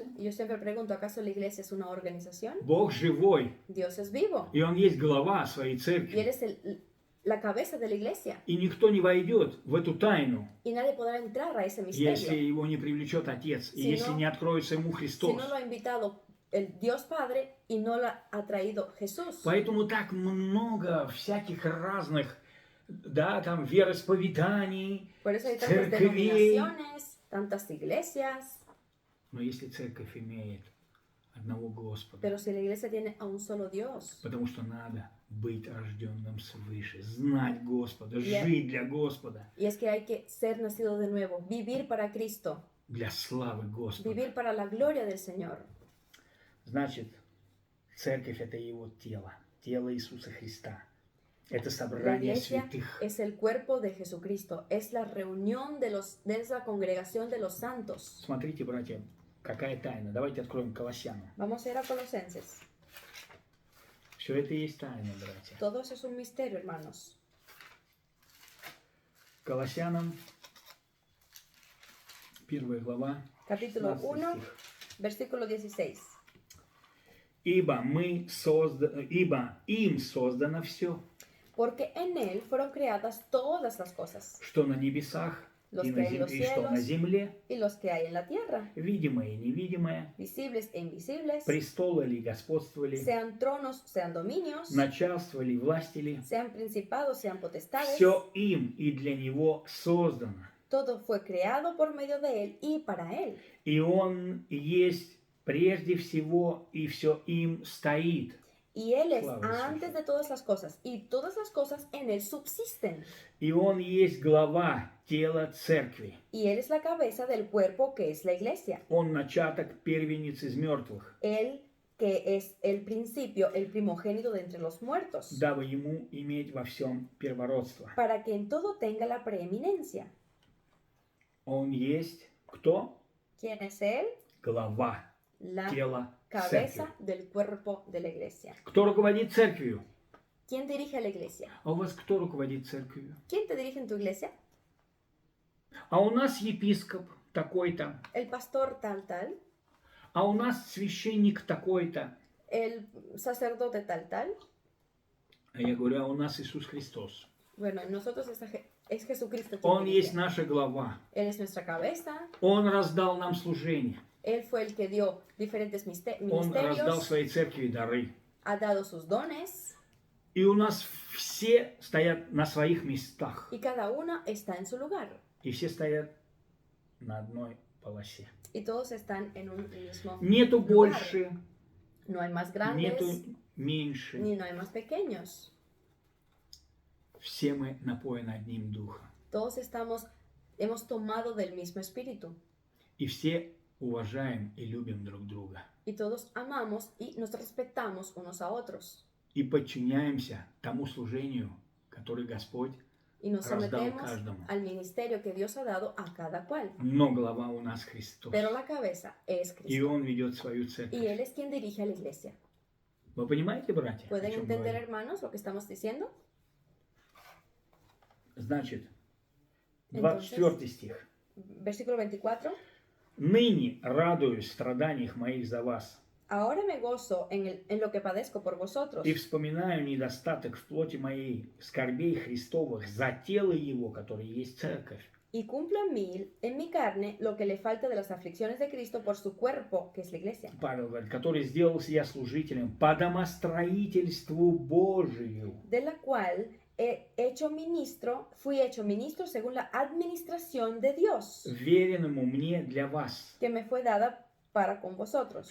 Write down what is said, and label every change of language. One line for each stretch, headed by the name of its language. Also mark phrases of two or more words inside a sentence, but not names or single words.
Spanish: Y yo siempre pregunto, ¿acaso la iglesia es una organización?
Russian: Бог живой,
Spanish: Dios es vivo
Russian: и Он есть глава своей
Spanish: y Él
Russian: церкви.
Spanish: es la cabeza de la iglesia.
Russian: И никто не войдет в эту тайну,
Spanish: Y nadie podrá entrar a ese
Russian: если
Spanish: misterio
Russian: его не привлечет Отец, и
Spanish: Si
Russian: если
Spanish: no-
Russian: не откроется ему
Spanish: si
Russian: Христос.
Spanish: no lo ha invitado el Dios Padre y no lo ha traído Jesús.
Russian: Поэтому так много всяких разных, да, там, вероисповеданий.
Spanish: Por eso hay tantas Cerquevей. denominaciones, tantas iglesias.
Russian: Но если церковь имеет одного Господа,
Spanish: Pero si la iglesia tiene a un solo Dios,
Russian: потому что надо быть рожденным свыше, знать Господа, Я- жить для Господа,
Spanish: y es que hay que ser nacido de nuevo, vivir para Cristo,
Russian: для славы Господа.
Spanish: vivir para la gloria del Señor.
Russian: Значит, церковь это Его тело, тело Иисуса Христа. Это
Spanish: La
Russian: собрание
Spanish: iglesia
Russian: святых.
Spanish: es el cuerpo de Jesucristo, es la reunión es la congregación de los santos.
Russian: Смотрите, братья, какая тайна. Давайте откроем Колоссянам.
Spanish: Vamos a ir a Colosenses.
Russian: Все это и есть тайна, братья.
Spanish: Todo eso es un misterio, hermanos.
Russian: Колоссянам, 1 глава,
Spanish: Capítulo 16 1,
Russian: стих.
Spanish: versículo 16.
Russian: Ибо им создано все,
Spanish: Porque en Él fueron creadas todas las cosas,
Russian: что на небесах
Spanish: Los
Russian: и,
Spanish: que hay en los
Russian: и что на
Spanish: cielos.
Russian: земле,
Spanish: y los que hay en la tierra,
Russian: видимое и невидимое,
Spanish: visibles e invisibles,
Russian: престолы ли, господствовали,
Spanish: sean tronos, sean dominios,
Russian: начальствовали, властили,
Spanish: sean principados, sean potestades,
Russian: все им и для него создано.
Spanish: todo fue creado por medio de Él y para Él.
Russian: И он есть прежде всего, и все им стоит.
Spanish: Y Él es
Russian: Слава Иисусу.
Spanish: antes de todas las cosas, y todas las cosas en Él subsisten.
Russian: И он есть глава тела церкви.
Spanish: Y Él es la cabeza del cuerpo que es la iglesia.
Russian: Он начаток первенец из мертвых,
Spanish: Él que es el principio, el primogénito de entre los muertos,
Russian: дабы ему иметь во всем первородство.
Spanish: para que en todo tenga la preeminencia.
Russian: Он есть кто?
Spanish: ¿Quién es Él?
Russian: Глава
Spanish: La
Russian: тела
Spanish: cabeza
Russian: церкви.
Spanish: del cuerpo de la iglesia.
Russian: Кто руководит церковью?
Spanish: ¿Quién dirige a la iglesia?
Russian: А у вас кто руководит церковью?
Spanish: ¿Quién te dirige en tu iglesia?
Russian: А у нас епископ такой-то.
Spanish: El pastor tal,
Russian: А у нас священник такой-то.
Spanish: el sacerdote tal.
Russian: А я говорю, а у нас Иисус Христос.
Spanish: Bueno, en nosotros es Jesucristo quien
Russian: Он
Spanish: dirige.
Russian: есть наша глава.
Spanish: Él es nuestra cabeza.
Russian: Он раздал нам служение.
Spanish: Él fue el que dio diferentes
Russian: Он раздал
Spanish: ministerios,
Russian: своей церкви дары.
Spanish: ha dado sus dones
Russian: И у нас все стоят на своих местах.
Spanish: y cada una está en su lugar.
Russian: И все стоят на одной полосе.
Spanish: Y todos están en un mismo
Russian: Нету
Spanish: lugar.
Russian: больше,
Spanish: No hay más
Russian: нету
Spanish: grandes
Russian: меньше.
Spanish: ni no hay más pequeños.
Russian: Все мы напоены одним духом.
Spanish: Todos estamos hemos tomado del mismo espíritu.
Russian: И все уважаем и любим друг друга.
Spanish: Y todos amamos y nos respetamos unos a otros.
Russian: И подчиняемся тому служению, которое Господь
Spanish: Y nos
Russian: раздал
Spanish: sometemos
Russian: каждому.
Spanish: al ministerio que Dios ha dado a cada cual.
Russian: Но глава у нас Христос.
Spanish: Pero la cabeza es
Russian: И
Spanish: Cristo.
Russian: Он ведет свою
Spanish: Y
Russian: церковь.
Spanish: Él es quien dirige a la iglesia.
Russian: Вы понимаете, братья, о
Spanish: ¿Pueden
Russian: чем
Spanish: entender,
Russian: говорю?
Spanish: hermanos, lo que estamos diciendo?
Russian: Значит,
Spanish: Entonces,
Russian: 24 стих.
Spanish: Versículo 24.
Russian: «Ныне радуюсь в страданиях моих за вас,
Spanish: Ahora me gozo en lo que padezco por vosotros.
Russian: и вспоминаю недостаток в плоти моей, скорбей Христовых за тело Его, которое есть церковь».
Spanish: Y cumplo en mi carne lo que le falta de las aflicciones de Cristo por su cuerpo, que es la iglesia.
Russian: Павел говорит, который сделался я служителем по домостроительству Божию.
Spanish: De la cual fui hecho ministro según la administración de Dios,
Russian: Веренному мне для вас,
Spanish: que me fue dada para con vosotros,